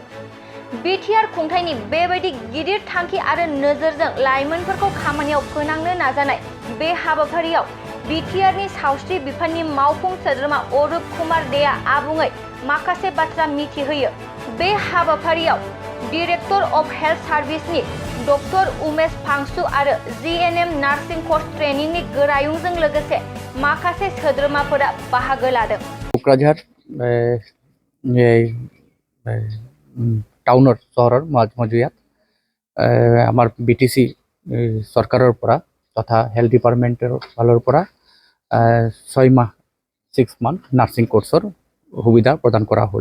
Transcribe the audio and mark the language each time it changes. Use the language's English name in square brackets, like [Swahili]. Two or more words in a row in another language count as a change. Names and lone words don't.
[Bodo] बिटिआर खुंथायनि बेबायदि गिदिर थांखि आरो नोजोरजों लाइमोनफोरखौ खामानियाव फोनांनो नाजानाय बे हाबाफारियाव बिटिआरनि सावस्रि बिफाननि मावफुं सोद्रोमा अरुप कुमार देआ आबुङै माखासे बाथ्रा मिथिहोयो। बे हाबाफारियाव [English] Director of Health [Bodo] सार्भिसनि डक्टर उमेश फांसु आरो ANM [English] nursing course [Bodo] ट्रेनिंनि गोरायुंजों लोगोसे माखासे सोद्रोमाफोरा बाहागो लादों। [Assamese] क'क्राझार টাউনৰ চহৰৰ মজুয়াত আমাৰ BTC চৰকাৰৰ পৰা তথা [English] health departmentৰ [Assamese] ফালৰ পৰা 6 মাহ 6 [English] month nursing courseৰ [Assamese] সুবিধা প্ৰদান কৰা হ'ল।